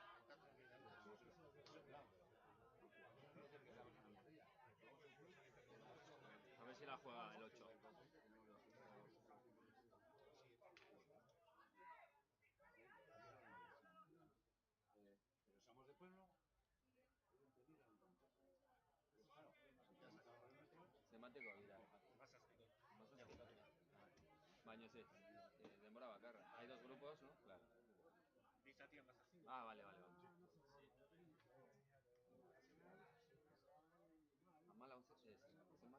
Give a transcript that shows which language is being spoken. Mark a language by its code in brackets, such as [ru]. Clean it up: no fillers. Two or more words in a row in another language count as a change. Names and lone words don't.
[es] A ver si la juega el 8. Pero somos de pueblo. Claro, [eu] Zenbateko dira. Baina ez, denbora bakarra. [es] Hay dos grupos, ¿no? Claro. Ah, vale, vale, vale. [eu] Amala 11 ez. Zenbat?